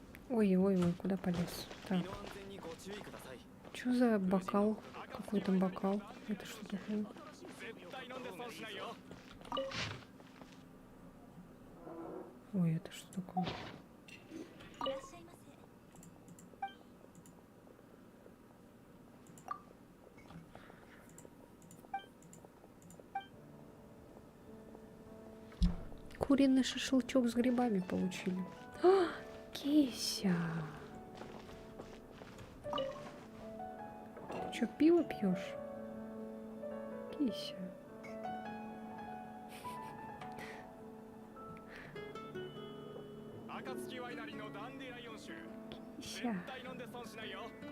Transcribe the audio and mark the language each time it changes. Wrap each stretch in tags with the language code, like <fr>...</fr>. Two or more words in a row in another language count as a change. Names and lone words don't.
<ru>Ой, куда полез? Так,</ru> <ja>身の安全にご注意ください</ja> <ru>что за бокал? Какой там бокал? Это что такое?</ru> <ja>絶対飲んで損しないよ</ja> <ru>Ой, это что такое?</ru> <ja>いらっしゃいませ</ja> <ru>Куриный шашлычок с грибами получили. А, Кися! Ты что, пиво пьешь? Кися.</ru> <ja>暁ワイナリーのダンディライオン酒</ja> <ru>Кися.</ru> <ja>絶対飲んで損しないよ</ja>